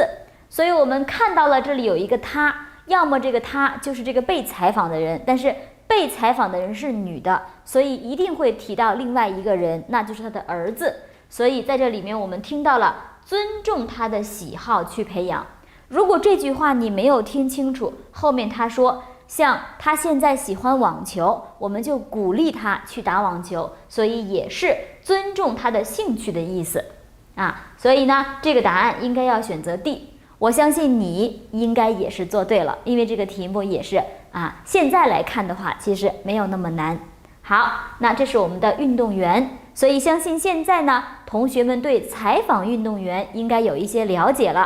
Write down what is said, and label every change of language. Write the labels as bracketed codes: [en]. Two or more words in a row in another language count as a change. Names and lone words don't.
[zh] 所以我們看到了這裡有一個他，要麼這個他就是這個被採訪的人，但是被採訪的人是女的，所以一定會提到另外一個人，那就是他的兒子。所以在這裡面我們聽到了尊重他的喜好去培養。如果这句話你没有听清楚，后面他说像他现在喜歡網球，我們就鼓勵他去打網球，所以也是尊重他的興趣的意思啊。所以呢，這個答案應該要選擇 D。我相信你應該也是做對了，因為這個題目也是現在來看的話，其實沒有那麼難。好，那這是我們的運動員，所以相信現在呢，同學們對採訪運動員應該有一些了解了。